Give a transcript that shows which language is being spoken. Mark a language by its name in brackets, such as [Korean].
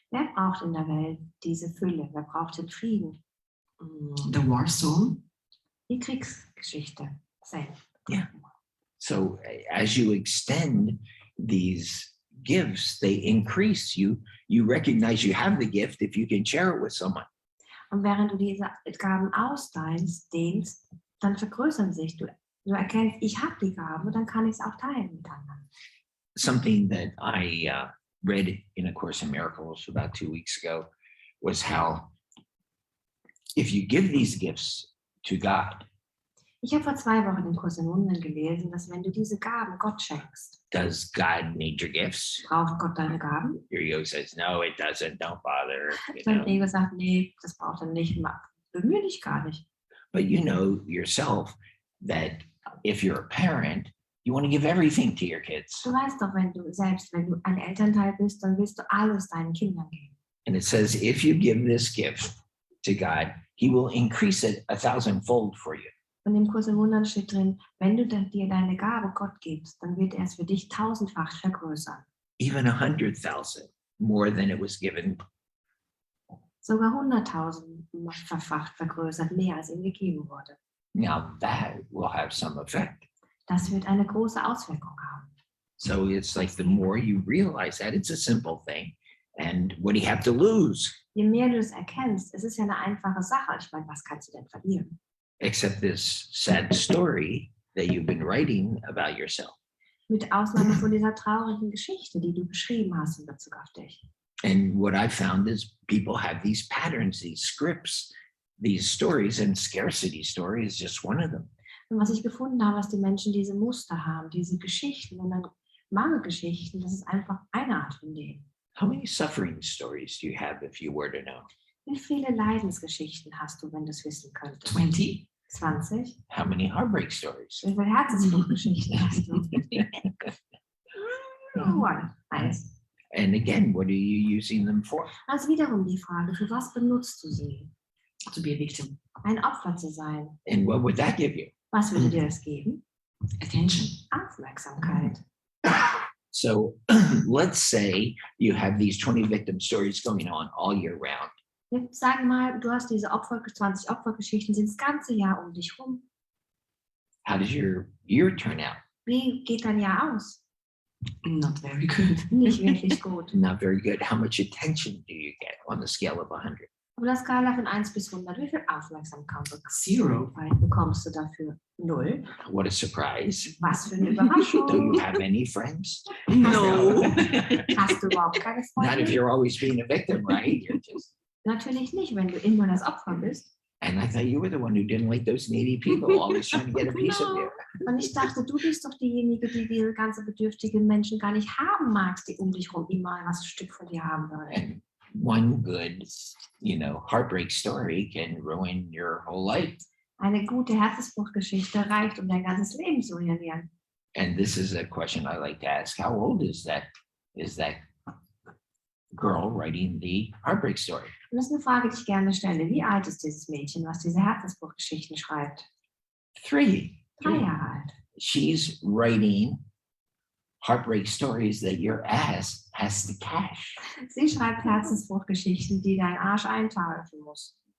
[German] Wer braucht in der Welt diese Fülle? Wer braucht den Frieden? [English] The war zone. [German] Die Kriegsgeschichte. [English] Same. Yeah. So as you extend these gifts, they increase. You recognize you have the gift if you can share it with someone. [German] Und während du diese Gaben dehnst, dann vergrößern sich. Du erkennst, ich habe die Gaben und dann kann ich es auch teilen mit anderen. [English] Something that I read in A Course in Miracles about 2 weeks ago was how if you give these gifts to God, [German] Ich habe vor 2 Wochen im Kurs in Wundern gelesen, dass wenn du diese Gaben Gott schenkst, [English] does God need your gifts? [German] braucht Gott deine Gaben? [English] Your ego says, no, it doesn't. Don't bother. You [German] Dein [English] know? [German] Ego sagt, nee, das braucht er nicht. Bemühe dich gar nicht. [English] But you know yourself that if you're a parent, you want to give everything to your kids. [German] Du weißt doch, wenn du ein Elternteil bist, dann willst du alles deinen Kindern geben. [English] And it says, if you give this gift to God, he will increase it 1,000-fold for you. [German] Und im Kurs in Wundern steht drin, wenn du dir deine Gabe Gott gibst, dann wird er es für dich 1000-fach vergrößern. [English] Even 100,000 more than it was given. [German] Sogar 100.000-fach vergrößert, mehr als ihm gegeben wurde. [English] Now that will have some effect. [German] Das wird eine große Auswirkung haben. [English] So it's like the more you realize that, it's a simple thing. And what do you have to lose? [German] Je mehr du es erkennst, es ist ja eine einfache Sache. Ich meine, was kannst du denn verlieren? [English] Except this sad story that you've been writing about yourself. [German] Mit Ausnahme von dieser traurigen Geschichte, die du beschrieben hast in Bezug auf dich. [English] And what I found is people have these patterns, these scripts, these stories, and scarcity story is just one of them. [German] Und was ich gefunden habe, dass die Menschen diese Muster haben, diese Geschichten und dann Mangelgeschichten, das ist einfach eine Art von denen. [English] How many suffering stories do you have if you were to know? [German] Wie viele Leidensgeschichten hast du, wenn du es wissen könntest? [English] 20. 20? How many heartbreak stories? [German] Wie viele Herzensbruchgeschichten hast du? [English] One. 1. And again, what are you using them for? [German] Also wiederum die Frage, für was benutzt du sie? [English] To be a victim. [German] Ein Opfer zu sein. [English] And what would that give you? [German] Was würde dir das geben? [English] Attention. [German] Aufmerksamkeit. [English] So let's say you have these 20 victim stories going on all year round. [German] Jetzt sagen mal, du hast diese 20 Opfergeschichten, sind das ganze Jahr um dich rum. [English] How does your year turn out? [German] Wie geht dein Jahr aus? [English] Not very good. [German] Nicht wirklich gut. [English] Not very good. How much attention do you get on the scale of 100? [German] Auf der Skala von 1 bis 100, wie viel Aufmerksamkeit 0. bekommst du dafür? 0. [English] What a surprise. [German] Was für eine [English] Do [German] Überraschung. [English] you have any friends? No. [German] Hast du überhaupt keine [English] Not if [German] Freunde? [English] you're always being a victim, right? You're just, [German] Natürlich nicht, wenn du immer das Opfer bist. [English] and I thought you were the one who didn't like those needy people, always trying to get a piece of you. [German] Und ich dachte, du bist doch diejenige, die diese ganze bedürftigen Menschen gar nicht haben magst, die um dich herum immer was ein Stück von dir haben wollen. [English] And one good, heartbreak story can ruin your whole life. [German] Eine gute Herzensbruchgeschichte reicht, um dein ganzes Leben zu ruinieren. [English] And this is a question I like to ask. How old is that girl writing the heartbreak story? [German] Und das ist eine Frage, die ich gerne stelle. Wie alt ist dieses Mädchen, was diese Herzensbruchgeschichten schreibt? 3. 3 Jahre alt. [English] She's writing heartbreak stories that your ass has to cash. [German] Sie schreibt Herzensbruchgeschichten, die dein Arsch einzahlen muss.